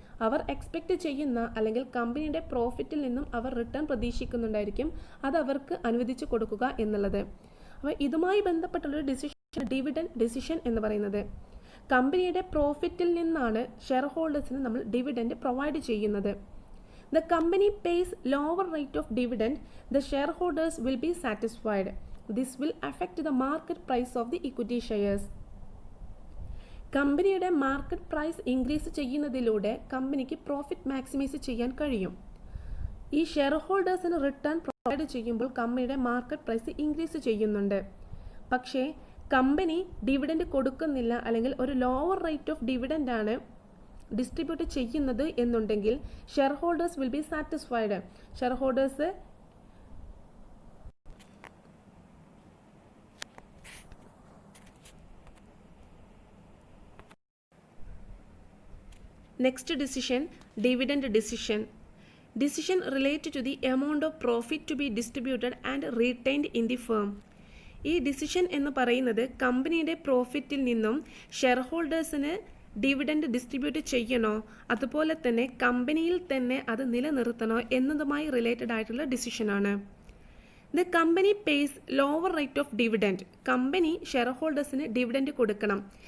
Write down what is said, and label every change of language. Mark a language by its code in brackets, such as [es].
[ml] അവർ expect ചെയ്യുന്ന അല്ലെങ്കിൽ കമ്പനിയുടെ പ്രോഫിറ്റിൽ നിന്നും അവർ റിട്ടേൺ പ്രതീക്ഷിക്കുന്നുണ്ടായിരിക്കും, അത് അവർക്ക് അനുവദിച്ചു കൊടുക്കുക എന്നുള്ളത്. അപ്പോൾ ഇതുമായി ബന്ധപ്പെട്ടുള്ളൊരു ഡിസിഷൻ ഡിവിഡൻഡ് ഡിസിഷൻ എന്ന് പറയുന്നത്. കമ്പനിയുടെ പ്രോഫിറ്റിൽ നിന്നാണ് ഷെയർ ഹോൾഡേഴ്സിന് നമ്മൾ ഡിവിഡൻഡ് പ്രൊവൈഡ് ചെയ്യുന്നത്. [en] The company pays lower rate of dividend, the share holders will be satisfied. This will affect the market price of the equity shares. [ml] കമ്പനിയുടെ മാർക്കറ്റ് പ്രൈസ് ഇൻക്രീസ് ചെയ്യുന്നതിലൂടെ കമ്പനിക്ക് profit maximise ചെയ്യാൻ കഴിയും. ഈ share ഹോൾഡേഴ്സിന് return provide ചെയ്യുമ്പോൾ കമ്പനിയുടെ market price increase ചെയ്യുന്നുണ്ട്. പക്ഷേ കമ്പനി ഡിവിഡൻഡ് കൊടുക്കുന്നില്ല അല്ലെങ്കിൽ ഒരു ലോവർ റേറ്റ് ഓഫ് ഡിവിഡൻഡ് ആണ് ഡിസ്ട്രിബ്യൂട്ട് ചെയ്യുന്നത് എന്നുണ്ടെങ്കിൽ share holders [en] Will be satisfied. Share holders Next decision, dividend decision. Decision related to the amount of profit to be distributed and retained in the firm. [ml] ഈ decision എന്ന് പറയുന്നത് കമ്പനിയുടെ പ്രോഫിറ്റിൽ നിന്നും share ഹോൾഡേഴ്സിന് dividend distribute ചെയ്യണോ അതുപോലെ തന്നെ കമ്പനിയിൽ തന്നെ അത് നിലനിർത്തണോ എന്നതുമായി റിലേറ്റഡ് ആയിട്ടുള്ള ഡിസിഷനാണ്. [en] The company pays lower rate of dividend. [ml] Company share ഹോൾഡേഴ്സിന് dividend കൊടുക്കണം.